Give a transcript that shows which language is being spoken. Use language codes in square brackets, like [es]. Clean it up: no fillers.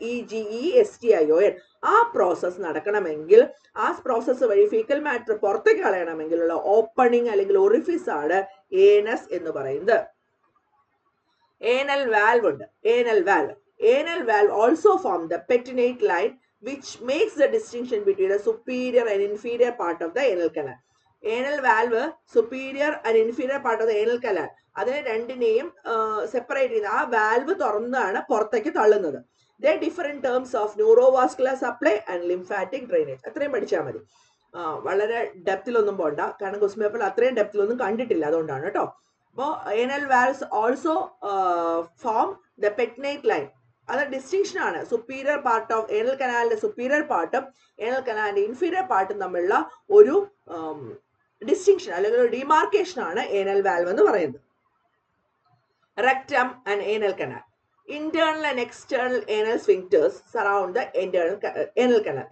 [ml] EGESTION. ആ process നടക്കണമെങ്കിൽ, ആ പ്രോസസ്സ് വഴി ഫീക്കൽ മാറ്റർ പുറത്തേക്ക് കളയണമെങ്കിലുള്ള ഓപ്പണിംഗ് അല്ലെങ്കിൽ ഒറിഫിസ് ആണ് ഏനസ് എന്ന് പറയുന്നത്. ഏനൽ വാൽവ് ഉണ്ട്. Anal valve. [en] Anal valve also form the pettinate line which makes the distinction between the superior and inferior part of the anal canal. Anal valve, superior and inferior part of the anal canal. [ml] അതിനെ രണ്ടിനെയും separate ചെയ്യുന്ന ആ valve തുറന്നാണ് പുറത്തേക്ക് തള്ളുന്നത്. [en] They differ in terms of neurovascular supply and lymphatic drainage. [ml] അത്രയും പഠിച്ചാൽ മതി. വളരെ ഡെപ്തിലൊന്നും പോണ്ട, കാരണം ക്വസ്റ്റ്യൻ പേപ്പറിൽ അത്രയും ഡെപ്തിലൊന്നും കണ്ടിട്ടില്ല, അതുകൊണ്ടാണ് കേട്ടോ. [en] അപ്പോൾ anal valves also form the pettinate line. [ml] അത് ഡിസ്റ്റിങ്ഷൻ ആണ്. Superior part of anal കനാലിന്റെ superior പാർട്ടും ഏനൽ കനാലിന്റെ ഇൻഫീരിയർ പാർട്ടും തമ്മിലുള്ള ഒരു ഡിസ്റ്റിങ്ഷൻ അല്ലെങ്കിൽ ഒരു ഡിമാർക്കേഷൻ ആണ് ഏനൽ വാൽവ് എന്ന് പറയുന്നത്. [en] Rectum and anal canal. Internal and external anal sphincters surround the anal canal.